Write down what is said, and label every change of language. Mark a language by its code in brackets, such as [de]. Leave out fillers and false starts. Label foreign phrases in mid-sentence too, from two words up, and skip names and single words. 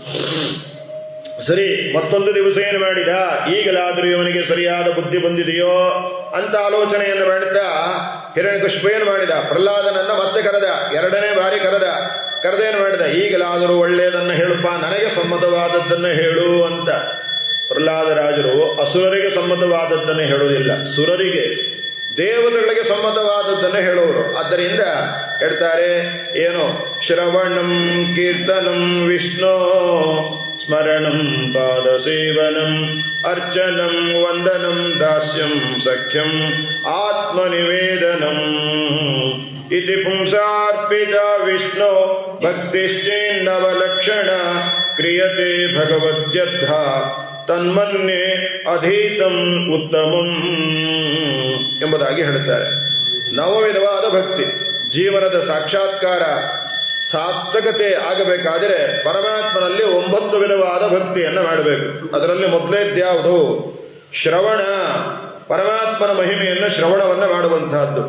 [kn] ಸರಿ, ಮತ್ತೊಂದು ದಿವಸ ಏನು ಮಾಡಿದ, ಈಗಲಾದರೂ ಇವನಿಗೆ ಸರಿಯಾದ ಬುದ್ಧಿ ಬಂದಿದೆಯೋ ಅಂತ ಆಲೋಚನೆಯನ್ನು ಮಾಡ್ತಾ ಹಿರಣ್ಯಕಶಿಪು ಏನು ಮಾಡಿದ, ಪ್ರಹ್ಲಾದನನ್ನ ಮತ್ತೆ ಕರೆದ, ಎರಡನೇ ಬಾರಿ ಕರೆದೇನು ಮಾಡಿದ, ಈಗಲಾದರೂ ಒಳ್ಳೆಯದನ್ನು ಹೇಳುಪ್ಪ, ನನಗೆ ಸಮ್ಮತವಾದದ್ದನ್ನು ಹೇಳು ಅಂತ. ಪ್ರಹ್ಲಾದರಾಜರು ಅಸುರರಿಗೆ ಸಮ್ಮತವಾದದ್ದನ್ನು ಹೇಳುವುದಿಲ್ಲ, ಸುರರಿಗೆ ದೇವತೆಗಳಿಗೆ ಸಮ್ಮತವಾದದ್ದನ್ನು ಹೇಳುವರು. ಆದ್ದರಿಂದ ಹೇಳ್ತಾರೆ ಏನು, [sa] ಶ್ರವಣಂ ಕೀರ್ತನಂ ವಿಷ್ಣು ಸ್ಮರಣಂ ಪಾದ ಸೇವನಂ ಅರ್ಚನಂ ವಂದನಂ ದಾಸ್ಯಂ ಸಖ್ಯಂ ಆತ್ಮನಿವೇದನಂ ಇತಿ ಪುಂಸಾರ್ಪಿತ ವಿಷ್ಣು ಭಕ್ತಿಶ್ಚೇನ್ನವಲಕ್ಷಣ ಕ್ರಿಯತೆ ಭಗವದ್ಯರ್ಥ ತನ್ಮನ್ಯೆ ಅಧೀತಂ ಉತ್ತಮಂ [kn] ಎಂಬುದಾಗಿ ಹೇಳುತ್ತಾರೆ. ನವವಿಧವಾದ ಭಕ್ತಿ, ಜೀವನದ ಸಾಕ್ಷಾತ್ಕಾರ ಸಾರ್ಥಕತೆ ಆಗಬೇಕಾದರೆ ಪರಮಾತ್ಮನಲ್ಲಿ 9 ವಿಧವಾದ ಭಕ್ತಿಯನ್ನು ಮಾಡಬೇಕು. ಅದರಲ್ಲಿ ಮೊದಲೇದ್ಯಾವುದು, ಶ್ರವಣ, ಪರಮಾತ್ಮನ ಮಹಿಮೆಯನ್ನು ಶ್ರವಣವನ್ನು ಮಾಡುವಂತಹದ್ದು.